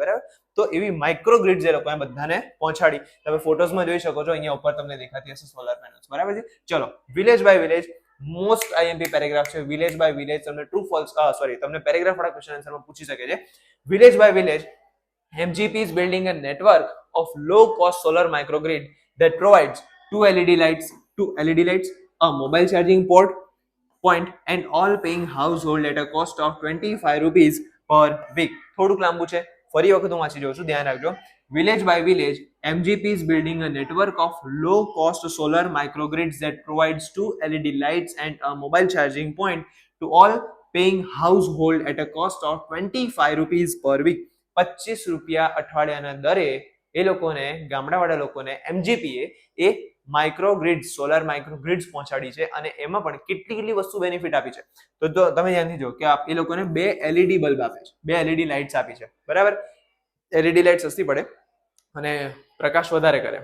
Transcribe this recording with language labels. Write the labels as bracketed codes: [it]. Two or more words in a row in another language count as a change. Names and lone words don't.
[gu] બરાબર, તો એવી [en] micro grids [gu] એ લોકોએ બધાને પહોંચાડી. તમે ફોટોઝમાં જોઈ શકો છો, અહીંયા ઉપર તમને દેખાતી હશે [en] solar panels. [gu] બરાબર છે. ચલો, [en] village by village most IMP paragraph [gu] છે. [en] village by village [gu] તમને [en] true false [gu] તમને પેરેગ્રાફ વાળા ક્વેશ્ચન આન્સરમાં પૂછી શકે છે. [en] Village by village MGP is building a network of low-cost solar microgrid that provides two LED lights, a mobile charging point, and all paying household at a cost of 25 rupees per week. [gu] થોડુંક લાંબુ છે, ફરી વખત હું વાંચી જોઉં છું, ધ્યાન રાખજો. [en] Village by village, MGP is building a network of low-cost solar microgrids that provides two LED lights and a mobile charging point to all paying household at a cost of 25 rupees per week. [gu] 25 રૂપિયા અઠવાડિયાના દરે એ લોકોને, ગામડાવાળા લોકોને MGP એ માઇક્રોગ્રીડ્સ, [en] solar microgrids [gu] પહોંચાડી છે. અને એમાં પણ કેટલી વસ્તુ બેનિફિટ આપી છે. તો તમે ધ્યાનથી જો કે એ લોકોને 2 LED બલ્બ આપે છે, 2 LED લાઇટ્સ આપી છે. બરાબર, LED લાઇટ સસ્તી પડે અને પ્રકાશ વધારે કરે.